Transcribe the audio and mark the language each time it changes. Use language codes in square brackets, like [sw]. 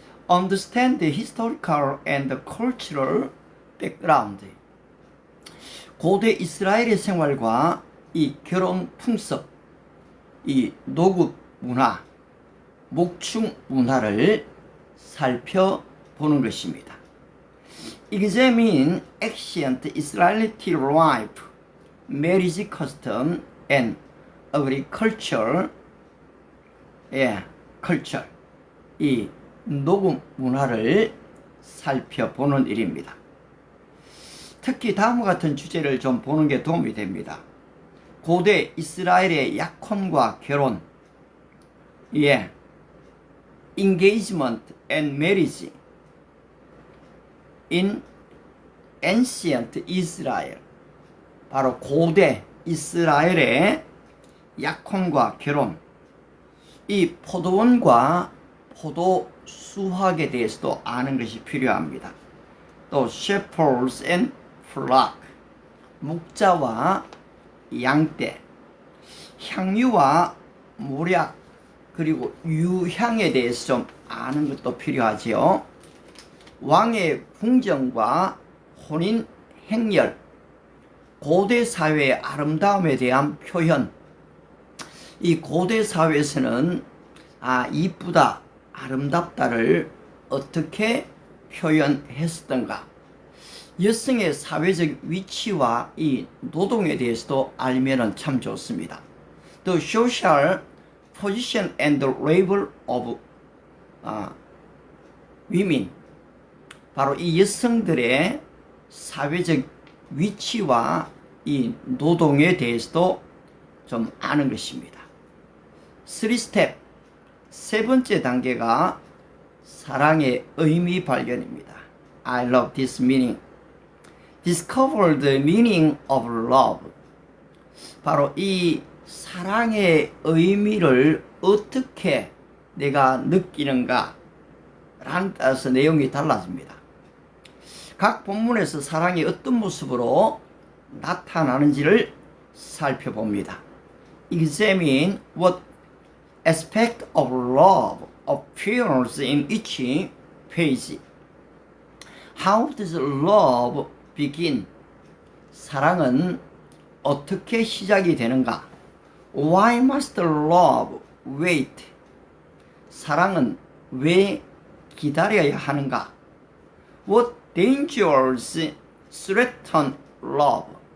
[en] Understand the historical and the cultural background. [ko] 고대 이스라엘의 생활과 이 결혼 풍습, 이 노국 문화, 목축 문화를 살펴보는 것입니다. [en] Examine ancient Israelite life, marriage custom, and agriculture, culture. [ko] 이 노국 문화를 살펴보는 일입니다. 특히 다음과 같은 주제를 좀 보는 게 도움이 됩니다. 고대 이스라엘의 약혼과 결혼, [en] engagement and marriage in ancient Israel. [ko] 바로 고대 이스라엘의 약혼과 결혼, 이 포도원과 포도 수확에 대해서도 아는 것이 필요합니다. 또 [en] shepherds and flock, [ko] 목자와 양떼, 향유와 모략, 그리고 유향에 대해서 좀 아는 것도 필요하지요. 왕의 궁정과 혼인 행렬, 고대 사회의 아름다움에 대한 표현. 이 고대 사회에서는 이쁘다, 아름답다를 어떻게 표현했었던가. 여성의 사회적 위치와 이 노동에 대해서도 알면 참 좋습니다. [en] The social position and the labor of women. [ko] 바로 이 여성들의 사회적 위치와 이 노동에 대해서도 좀 아는 것입니다. 3스텝, 세 번째 단계가 사랑의 의미 발견입니다. [en] I love this meaning. Discover the meaning of love. [ko] 바로 이 사랑의 의미를 어떻게 내가 느끼는가 라는 따라서 내용이 달라집니다. 각 본문에서 사랑이 어떤 모습으로 나타나는지를 살펴봅니다. [en] Examine what aspect of love appears in each page. How does love begin? [ko] 사랑은 어떻게 시작이 되는가? [en] Why must love wait? [ko] 사랑은 왜 기다려야 하는가? [en] What dangers threaten love?